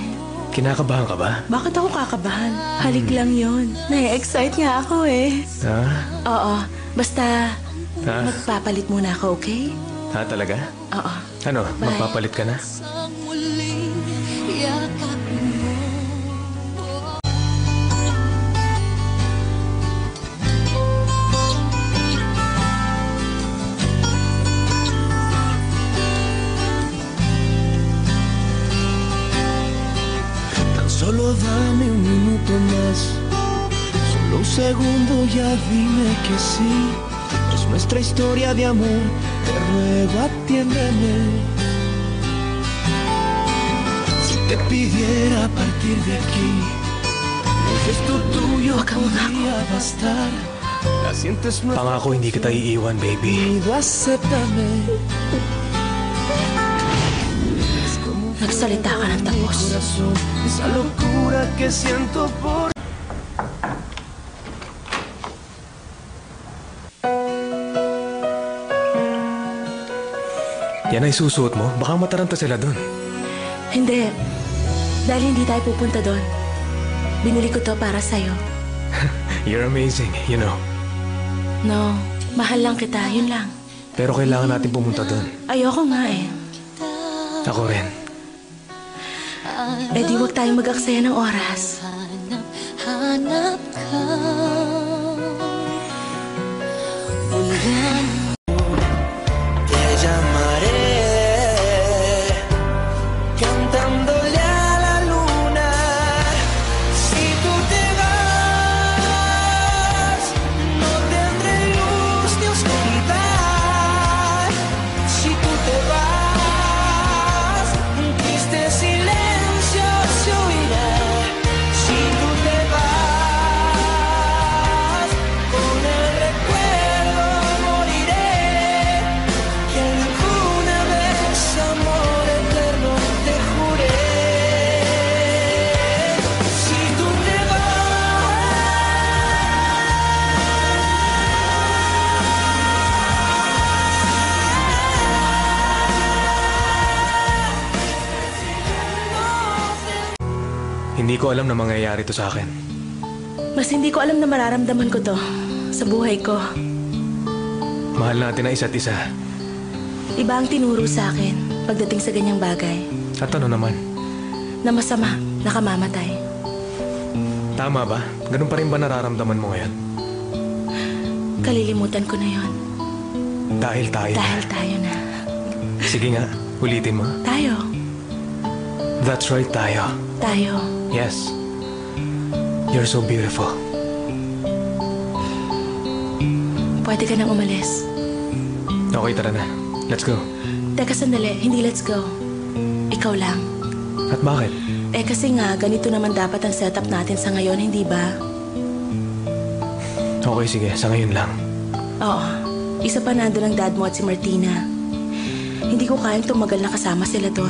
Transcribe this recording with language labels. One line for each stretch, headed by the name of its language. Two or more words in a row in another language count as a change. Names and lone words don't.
Filipino: Kinakabahan ka ba? Bakit ako kakabahan? Halik lang yon. Nai-excite nga ako eh. Ha? Oo, basta Ha? magpapalit muna ako, okay? Ha talaga? Oo. Ano, Bye. magpapalit ka na? Ang muling yakapin mo.
Spanish: Tan solo dame un minuto más, solo un segundo, ya dime que sí. Es nuestra historia de amor, te ruego atiéndeme. Si te pidiera partir de aquí, un gesto tuyo
Filipino: Wag kang
Spanish: podría bastar. La sientes nuestra
Filipino: Pangako hindi kita iiwan, baby.
Spanish: unido, acéptame.
Filipino: Nagsalita ka ng tapos.
Spanish: Corazón, esa locura que siento por
Filipino: Yan ay susuot mo. Baka mataranta sila dun. Hindi. Dahil hindi tayo pupunta doon. Binili ko to para sa'yo.
English: You're amazing, you know.
Filipino: No, mahal lang kita, yun lang. Pero kailangan natin pumunta dun. Ayoko nga eh. Ako rin. Eh di wag tayong mag-aksaya ng oras. Hanap ka. Wala
Spanish: te llamaré, cantándole a la luna. Si tú te vas, no tendré luz ni oscuridad. Si tú te vas, un triste silencio se oirá. Si tú te vas, con el recuerdo moriré. Que alguna vez amor eterno te juré. Si tú te
Filipino: Hindi ko alam na mangyayari to sa akin. Mas hindi ko alam na mararamdaman ko to sa buhay ko. Mahal natin ang isa't isa. Iba ang tinuro sa akin pagdating sa ganyang bagay. At ano naman? Na masama, nakamamatay. Tama ba? Ganun pa rin ba nararamdaman mo ngayon? Kalilimutan ko na yon. Dahil tayo na. Dahil tayo na. Sige nga, ulitin mo. Tayo.
English: That's right,
Filipino: tayo. Tayo.
English: Yes. You're so beautiful.
Filipino: Pwede ka nang umalis. Okay, tara na.
English: Let's go.
Filipino: Teka sandali, hindi
English: let's go.
Filipino: Ikaw lang. At bakit? Eh kasi nga, ganito naman dapat ang setup natin sa ngayon, hindi ba? Okay, sige. Sa ngayon lang. Oo. Isa pa nandun ang dad mo at si Martina. Hindi ko kayang tumagal na kasama sila doon.